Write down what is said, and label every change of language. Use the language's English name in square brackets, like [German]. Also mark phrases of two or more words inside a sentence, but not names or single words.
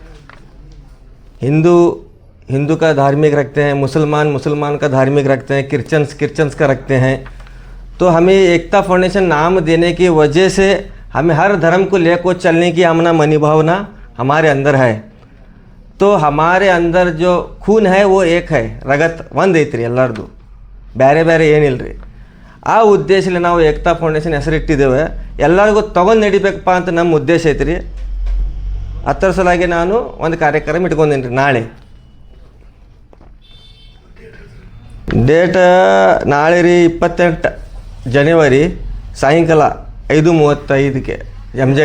[Hindi] हिंदू का धार्मिक रखते हैं, मुसलमान का धार्मिक रखते हैं, क्रिश्चियंस का रखते हैं। तो हमें एकता फाउंडेशन नाम देने की वजह से हमें हर धर्म को लेकर चलने की हमना मनोभावना हमारे अंदर है। तो हमारे अंदर जो खून है वो एक है, [Kannada] रगत ಒಂದ್ ಐತ್ರಿ ಎಲ್ಲರದು, ಬೇರೆ ಬೇರೆ ಏನಿಲ್ಲರಿ। ಆ ಉದ್ದೇಶದಲ್ಲಿ ನಾವು ಏಕತಾ ಫೌಂಡೇಶನ್ ಹೆಸರಿಟ್ಟಿದ್ದೇವೆ। ಎಲ್ಲರಿಗೂ ತಗೊಂಡು ನಡಿಬೇಕಪ್ಪ ಅಂತ ನಮ್ಮ ಉದ್ದೇಶ ಐತ್ರಿ। ಅದರ ಸಲುವಾಗಿ ನಾನು ಒಂದು ಕಾರ್ಯಕ್ರಮ ಇಟ್ಕೊಂಡಿನಿ ರೀ। ನಾಳೆ ಡೇಟ್ ನಾಳೆ ರೀ 28 ಜನವರಿ ಸಾಯಂಕಾಲ 5:35ಕ್ಕೆ ಎಮ್.ಜೆ.